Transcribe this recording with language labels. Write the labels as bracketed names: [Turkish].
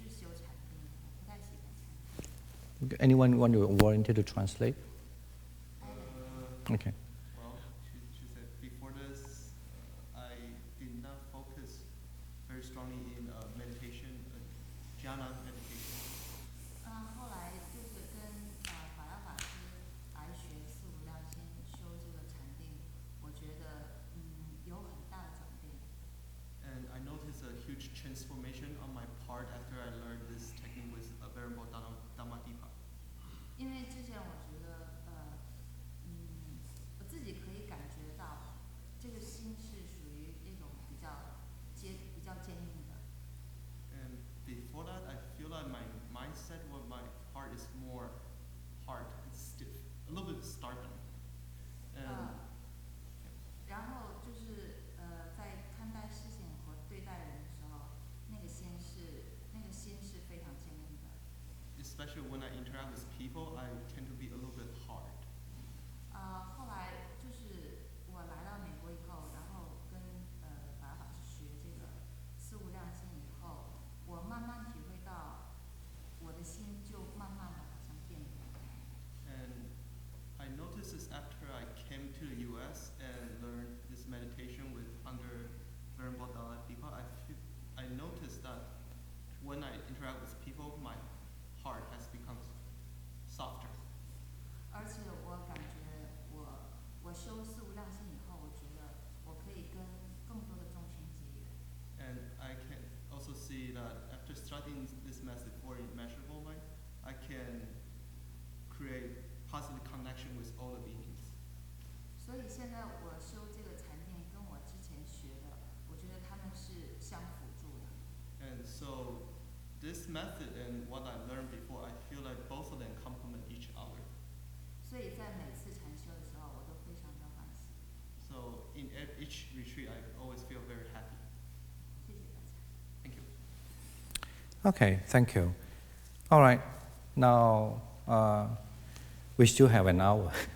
[Chinese] 因为我之前不是修禅定，我不太喜欢禅定。 [English] Anyone want to volunteer to translate? Okay. Well, she said before this, I did not focus very strongly in meditation, jhana meditation. [Chinese] 后来就是跟法拉法师来学四无量心，修这个禅定，我觉得有很大的转变。 [English] And I noticed a huge transformation on my part after I learned this technique with Venerable Dhammadippa. [Chinese] 因为之前我觉得我自己可以感觉到这个心是属于那种比较坚硬的。 [English] And before that, I feel like my mindset, what my heart is more hard, it's stiff, a little bit stubborn. And [Chinese] 然后就是在看待事情和对待人的时候，那个心是非常坚硬的。 [English] especially when I interact with people, I tend to be a little bit hard. [Chinese] 后来就是我来到美国以后，然后跟法拉法师学这个四无量心以后，我慢慢体会到我的心就慢慢的好像变软。 [English] And I noticed this after I came to the US and learned this meditation with under Venerable Dhammadippa. I noticed that when I interact with people, my heart has become softer. [Chinese] 而且我感觉我修四无量心以后，我觉得我可以跟更多的众生结缘。 [English] And I can also see that after studying this method for immeasurable mind, I can create positive connection with all the beings. [Chinese] 所以现在我修这个禅定，跟我之前学的，我觉得他们是相辅助的。 [English] And so this method and what I learned before, I feel like both of them complement each other. [Chinese] 所以在每次禅修的时候，我都非常的欢喜。 [English] So in each retreat, I always feel very happy. [Chinese] 谢谢大家。 [English] Thank you. Okay, thank you. All right, now we still have an hour.